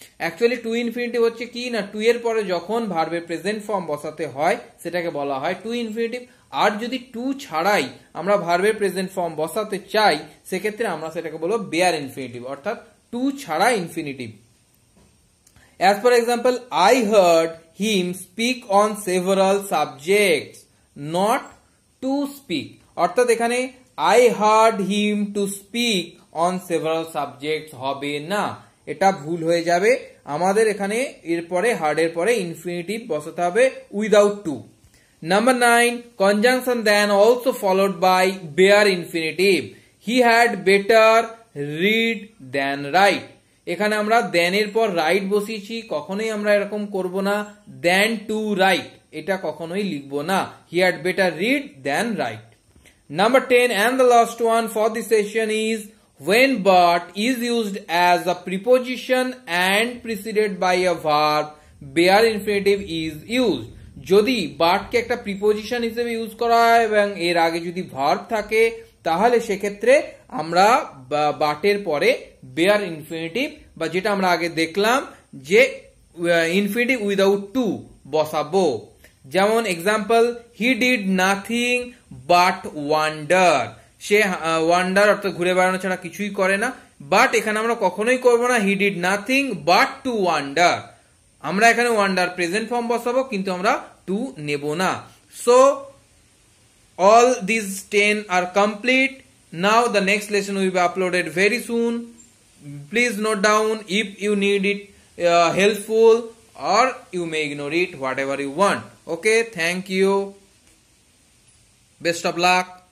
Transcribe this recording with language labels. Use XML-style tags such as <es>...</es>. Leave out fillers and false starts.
<bn>Actually two infinitive হচ্ছে কি না, টু এর পরে যখন ভার্বের প্রেজেন্ট ফর্ম বসাতে হয় সেটাকে বলা হয় টু ইনফিনিটিভ। আর যদি টু ছাড়াই আমরা ভার্বের প্রেজেন্ট ফর্ম বসাতে চাই সেক্ষেত্রে আমরা সেটাকে বলবো বেয়ার ইনফিনিটিভ, অর্থাৎ টু ছাড়া infinitive.</bn> <en>As for example, I heard him speak on several subjects, not to speak.</en> <bn>অর্থাৎ এখানে</bn> <en>I heard him to speak on several subjects</en> <bn>হবে না, এটা ভুল হয়ে যাবে। আমাদের এখানে এরপরে হার্ড এর পরে ইনফিনিটিভ বসাতে হবে without two.</bn> <en>Number 9, conjunction than also followed by bare infinitive. He had better read than write.</en> <bn>এখানে আমরা দেন এর পর রাইট বসিয়েছি, কখনোই আমরা এরকম করব না</bn> <en>than to write,</en> <bn>এটা কখনোই লিখবো না।</bn> <en>He had better read than write. Number 10 and the last one for this session is when but is used as a preposition and preceded by a verb, bare infinitive is used.</en> <bn>যদি বাটকে একটা preposition হিসেবে use করা হয় এবং এর আগে যদি verb থাকে তাহলে সেক্ষেত্রে আমরা বাটের পরে বেয়ার ইনফিনিটিভ বা যেটা আমরা আগে দেখলাম যে ইনফিনিটিভ উইদাউট টু বসাবো। যেমন example,</bn> <en>he did nothing but wonder,</en> <bn>say wonder অর্থাৎ ঘুরে বেড়ানো ছাড়া কিছুই করে না। বাট এখানে আমরা কখনোই করবো না</bn> <en>he did nothing but to wander,</en> <bn>আমরা এখানে ওয়ান্ডার প্রেজেন্ট ফর্ম বসাবো কিন্তু আমরা টু নেব না।</bn> <en>So all these 10 are complete. Now the next lesson will be uploaded very soon. Please note down if you need it helpful, or you may ignore it, whatever you want. Okay, thank you, best of luck.</en>